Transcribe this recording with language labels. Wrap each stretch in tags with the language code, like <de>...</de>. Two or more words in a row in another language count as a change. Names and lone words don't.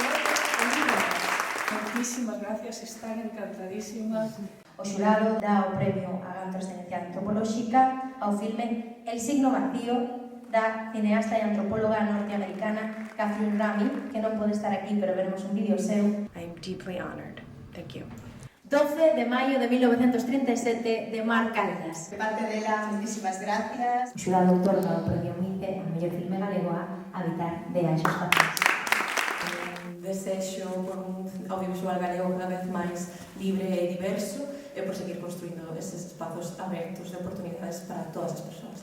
<es>Muchísimas gracias, están encantadísimas.</es> <gl>O xurado dá o premio a gran trascendencia antropolóxica ao filme El signo vacío da cineasta e antropóloga norteamericana Catherine Rami, que non pode estar aquí, pero veremos un vídeo seu.</gl> <en>I am deeply honored. Thank you.</en> <gl>12 de maio de 1937, de Mar Caldas. De parte dela,</gl> <es>muchísimas gracias.</es> <gl>O xurado outorga o premio MICE ao mellor filme galego a Habitar de Anxos Fatais. Desexo por un audiovisual galego cada vez máis libre e diverso e por seguir construindo eses espazos abertos de oportunidades para todas as persoas.</gl>